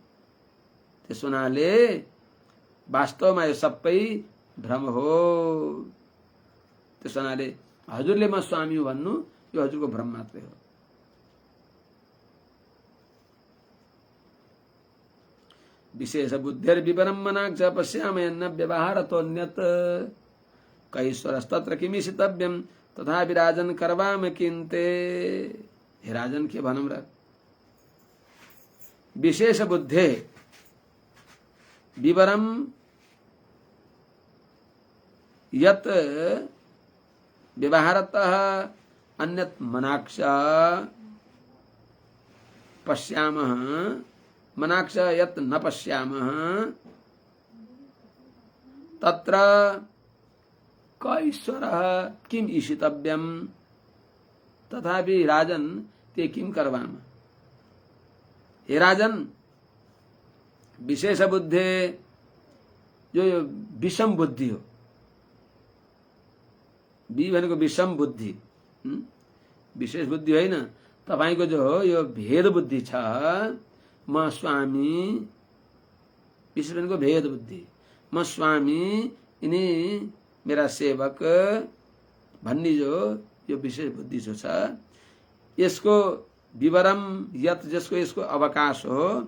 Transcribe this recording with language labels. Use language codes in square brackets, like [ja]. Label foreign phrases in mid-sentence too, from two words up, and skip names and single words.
[ne] त्यस हुनाले वास्तवमा यो सबै भ्रम हो। त्यस हुनाले हजुरले म स्वामी हुँ भन्नु यो हजुरको भ्रम मात्रै हो। [sa] विशेष बुद्धिर विवरम्मनाक्ष पश्यामयन्न व्यवहारतोऽन्यत् कैश्वरस्तत्र किमीशितव्यं तथा विराजन करवाम किन्ते। [ne] हे राजन के भनम र [sa] विशेष बुद्धे विवरम यत व्यवहारतः अन्यत मनाक्ष पश्यामः मनाक्ष यत न पश्यामः तत्र क ईश्वरः किम ईशितव्यम। तथापि राजन ते किम करवाम। [ne] हे राजन विशेष बुद्धि जो विषम बुद्धि हो, बी भनेको विषम बुद्धि, विशेष बुद्धि होइन, तपाईको जो हो यो भेद बुद्धि छ। म स्वामी, विशेष भनेको भेद बुद्धि, म स्वामी यिनी मेरा सेवक भन्ने जो यो विशेष बुद्धि जो छ, यसको [sa] विवरम यत [ne] जसको यसको अवकाश हो,